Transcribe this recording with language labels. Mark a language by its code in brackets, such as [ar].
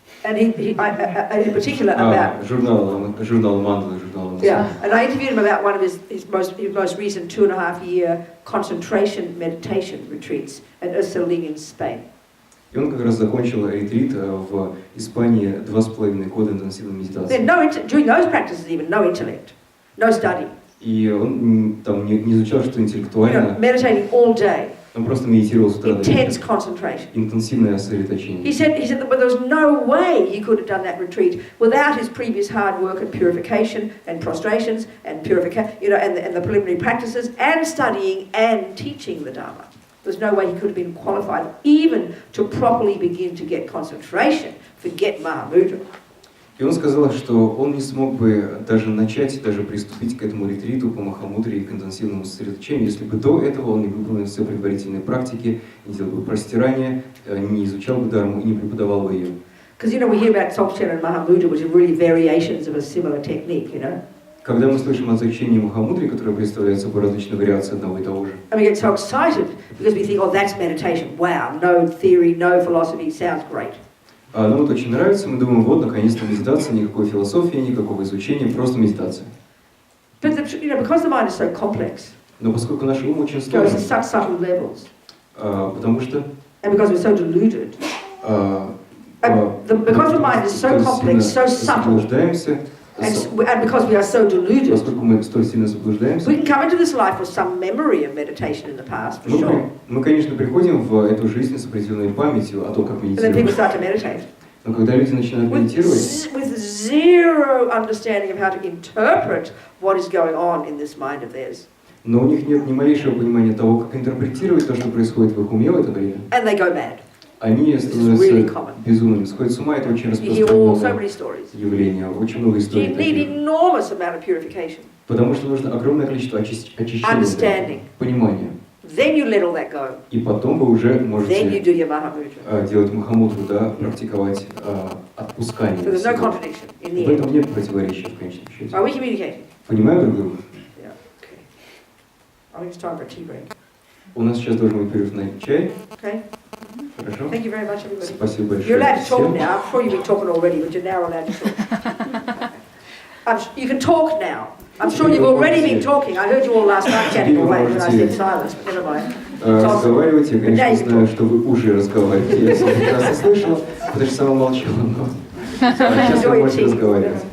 [en] And in particular about [ru] Журнал Мандала, журнал Лама Зопы. [en] yeah, and I interviewed him about one of his most recent 2.5-year concentration meditation retreats at Ursuline in Spain. [ru] И он как раз закончил ретрит в Испании 2,5 года интенсивной медитации. [en] During those practices even, no intellect, no study. [ru] И он там не изучал что интеллектуально, [en] Meditating all day, [ru] он просто медитировал с утра до вечера. [en] intense concentration. [ru] Интенсивное сосредоточение. [en] He said that there was no way he could have done that retreat without his previous hard work and purification and prostrations and purification, you know, and the preliminary practices and studying and teaching the Dharma. There's no way he could have been qualified even to properly begin to get concentration, forget Mahamudra. [ru] И он сказал, что он не смог бы даже начать, даже приступить к этому ретриту по Махамудре и к интенсивному сосредоточению, если бы до этого он не выполнил все предварительные практики, не делал бы простирания, не изучал бы Дharму и не преподавал бы ее. [en] Because, you know, we hear about Dzogchen and Mahamudra, which are really variations of a similar technique, you know. [ru] Когда мы слышим о изучении Махамудри, которое представляет собой различные вариации одного и того же, [en] And we get so excited because we think, oh, that's meditation. Wow, no theory, no philosophy, sounds great. [ru] Нам это очень нравится, мы думаем, вот, наконец-то медитация, никакой философии, никакого изучения, просто медитация. [en] But because the mind is so complex, [ru] Но поскольку наш ум очень [en] goes to [ru] сложный, [en] such subtle levels, [ru] потому что [en] and because we're so deluded, because the mind is so complex, so subtle, and because we are so deluded, [ru] поскольку мы столь сильно заблуждаемся, [en] we can come into this life with some memory of meditation in the past, for sure. [ru] мы, конечно, приходим в эту жизнь с определенной памятью о том, как [en] And then people [ru] медитировать. [en] start to meditate. [ru] Но когда люди начинают медитировать, [en] With zero understanding of how to interpret what is going on in this mind of theirs. [ru] но у них нет ни малейшего понимания того, как интерпретировать то, что происходит в их уме в это время, [en] And they go mad. [ru] они становятся безумными, сходят с ума, это очень [en] You hear so [ru] распространенное [en] many stories. [ru] явление, очень много [en] You [ru] историй [en] need [ru] таких. [en] enormous amount of purification, [ru] Потому что нужно огромное количество очищения, [en] understanding. [ru] понимания. [en] Then you let all that go. [ru] И потом вы уже [en] Then you [ru] можете [en] do your Mahamudra. [ru] делать махамудру, да, практиковать отпускание. [en] So there's no [ru] всего. [en] contradiction in [ru] В [en] the [ru] этом [en] end. [ru] нет противоречия в конечном счете. [en] Are we communicating? [ru] Понимаем друг друга? [en] Yeah. Okay. I think it's time for a tea break. [ru] У нас сейчас должен быть перерыв на чай. [en] Okay. [ru] Хорошо? [en] Thank you very much, everybody. [ru] Спасибо [en] You're allowed to talk [ru] всем. [en] now. I'm sure you've been talking already, but you're now allowed to talk. You can talk now. I'm sure you've already been talking. I heard you all last night chatting away when I said silence, but never mind. [ru] Разговаривайте, я, конечно, знаю, что вы уже разговариваете. Я все прекрасно слышала, потому что сама молчала, но сейчас вы можете разговаривать.